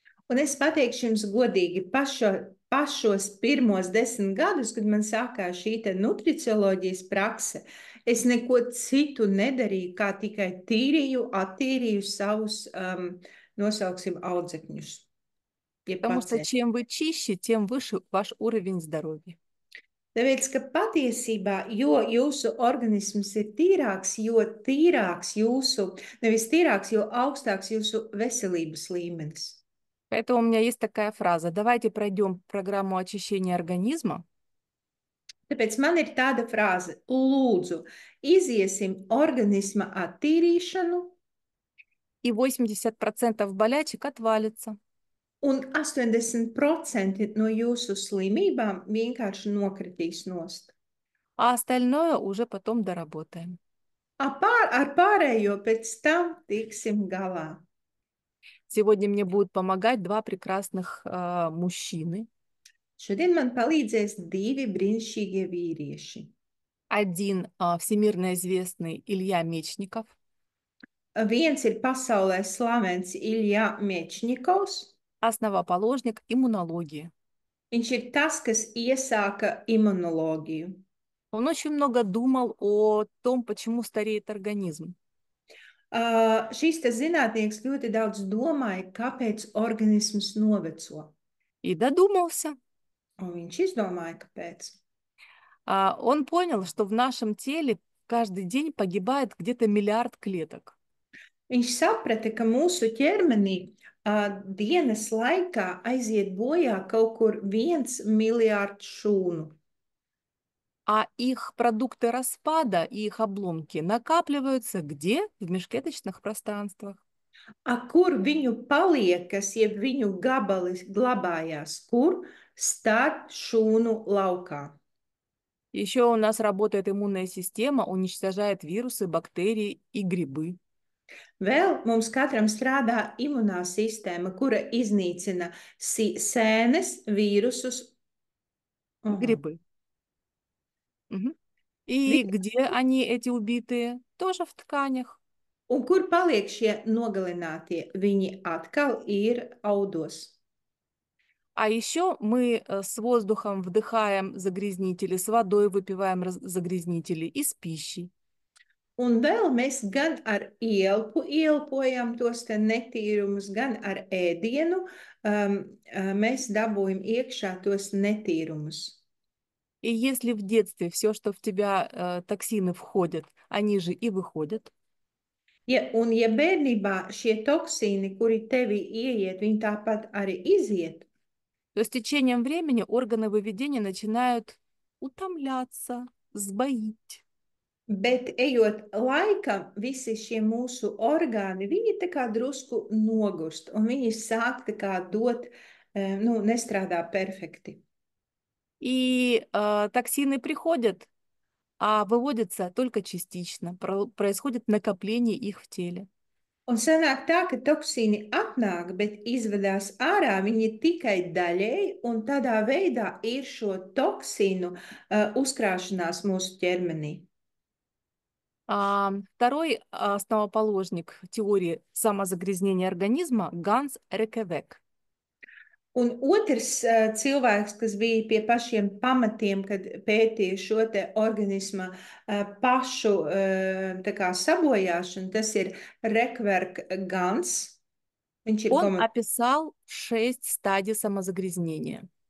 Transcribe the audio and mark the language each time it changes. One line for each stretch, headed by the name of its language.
Latvian: Un es pateikšu jums godīgi, pašos pirmos 10 gadus, kad man sākās šī nutricioloģijas prakse, es neko citu nedarīju, kā tikai attīrīju savus, nosauksim, audzekņus.
Russian: Потому что чем вы чище, тем выше ваш уровень здоровья.
Latvian: Tāpēc, ka patiesībā, jo jūsu organisms ir tīrāks, jo tīrāks jūsu, nevis tīrāks, jo augstāks jūsu veselības līmenis.
Russian: Поэтому у меня есть такая фраза: давайте пройдем программу очищения организма.
Latvian: Tāpēc man ir tāda frāze: lūdzu, iziesim organisma attīrīšanu,
Russian: и 80% болячек отвалится.
Latvian: Un 80% no jūsu slimībām vienkārši nokritīs nost.
Russian: А остальное уже потом доработаем.
Latvian: Ar pārējo pēc tam tiksim galā.
Russian: Сегодня мне будут помогать два прекрасных мужчины.
Latvian: Šodien man palīdzēs 2 brīnišķīgie vīrieši.
Russian: Один всемирно известный Илья Мечников.
Latvian: Viens ir pasaulē slavens Ilja Mečņikovs.
Russian: Основоположник иммунологии.
Latvian: Viņš ir tas, kas iesāka imunoloģiju.
Russian: Он очень много думал о том, почему стареет организм.
Latvian: Šis zinātnieks ļoti daudz domāja, kāpēc organisms noveco.
Russian: И додумался.
Latvian: Un viņš izdomāja, kāpēc.
Russian: Он понял, что в нашем теле каждый день погибает где-то 1 миллиард клеток.
Latvian: Viņš saprata, ka mūsu ķermenī dienas laikā aiziet bojā kaut kur 1 miljārds šūnu.
Russian: А их продукты распада и их обломки накапливаются где? В межклеточных пространствах.
Latvian: Kur viņu paliekas, jeb viņu gabali glabājās, kur? Starp šūnu laukā.
Russian: Еще у нас работает иммунная система, уничтожает вирусы, бактерии и грибы.
Latvian: Vēl mums katram strādā imunā sistēma, kura iznīcina sēnes, vīrusus.
Russian: Грибы. И где они, эти убитые? Тоже в тканях.
Latvian: Un kur paliek šie nogalinātie? Viņi atkal ir audos.
Russian: А еще мы с воздухом вдыхаем загрязнители, с водой выпиваем загрязнители и с пищей.
Latvian: Un vēl mēs gan ar ielpu ielpojam tos netīrumus, gan ar ēdienu mēs dabūjam iekšā tos netīrumus.
Russian: И если в детстве все, что в тебя токсины входят, они же и выходят.
Latvian: Ja bērnībā šie toksīni, kuri tevi ieiet, viņi tāpat arī iziet.
Russian: То с течением времени органы выведения начинают утомляться, сбоить.
Latvian: Bet ejot laikam, visi šie mūsu orgāni, viņi tā kā drusku nogurst, un viņi sāk tā kā dot, nu, nestrādā perfekti.
Russian: И токсины приходят, а выводятся только частично. Происходит накопление их в теле.
Latvian: Un sanāk tā, ka toksīni atnāk, bet izvedās ārā viņi tikai daļēji, un tādā veidā ir šo toksīnu uzkrāšanās mūsu ķermenī.
Russian: Второй основоположник теории самозагрязнения организма — Ганс Рекевек.
Latvian: Un otrs cilvēks, kas bija pie pašiem pamatiem, kad pētīja šo te organisma pašu tā kā sabojāšanu, tas ir Rekverk Gans. Viņš ir
Russian: Он описал 6 стадий самозагрязнения.